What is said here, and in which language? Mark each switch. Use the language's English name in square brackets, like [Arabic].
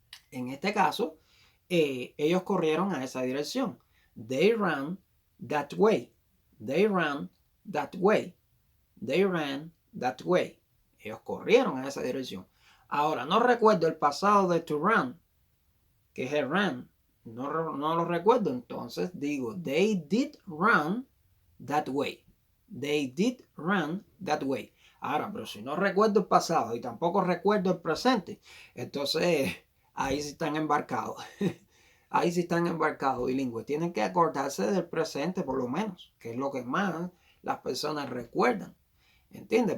[Spanish] En este caso, ellos corrieron a esa dirección. [English] They ran that way. They ran that way. They ran that way. [Spanish] Ellos corrieron a esa dirección. Ahora, no recuerdo el pasado de to run, que es el ran. No lo recuerdo. Entonces digo, [English] they did run that way. They did run that way. [Spanish] Ahora, pero si no recuerdo el pasado y tampoco recuerdo el presente, entonces ahí sí están embarcados. Ahí sí están embarcados bilingües. Tienen que acordarse del presente por lo menos, que es lo que más las personas recuerdan. ¿Entiendes?